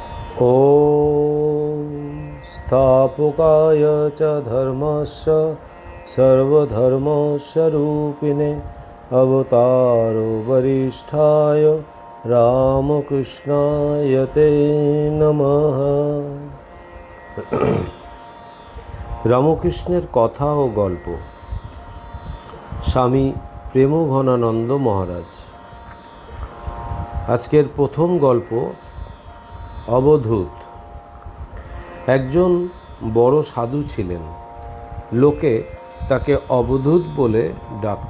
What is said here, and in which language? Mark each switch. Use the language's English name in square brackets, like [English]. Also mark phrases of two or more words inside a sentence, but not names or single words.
[Sanskrit] ॐ स्थापकाय च धर्मस्य सर्वधर्मस्वरूपिणे अवतारो वरिष्ठाय रामकृष्णाय ते नमः। [Bangla] রামকৃষ্ণের কথা ও গল্প। স্বামী প্রেমঘনানন্দ মহারাজ। আজকের প্রথম গল্প অবধূত। একজন বড় সাধু ছিলেন, লোকে তাকে অবধূত বলে ডাকত।